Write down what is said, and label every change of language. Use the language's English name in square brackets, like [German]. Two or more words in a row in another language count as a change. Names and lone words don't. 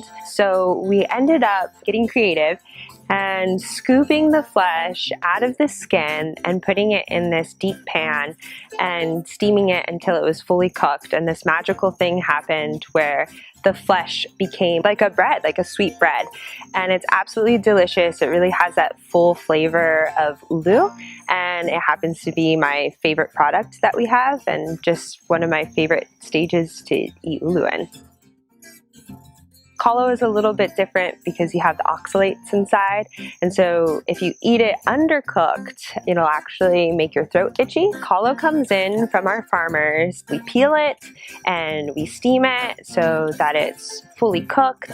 [English] So we ended up getting creative and scooping the flesh out of the skin and putting it in this deep pan and steaming it until it was fully cooked. And this magical thing happened where the flesh became like a bread, like a sweet bread. And it's absolutely delicious. It really has that full flavor of ʻulu. And it happens to be my favorite product that we have, and just one of my favorite stages to eat ʻulu in. Kalo is a little bit different because you have the oxalates inside, and so if you eat it undercooked, it'll actually make your throat itchy. Kalo comes in from our farmers. We peel it and we steam it so that it's fully cooked.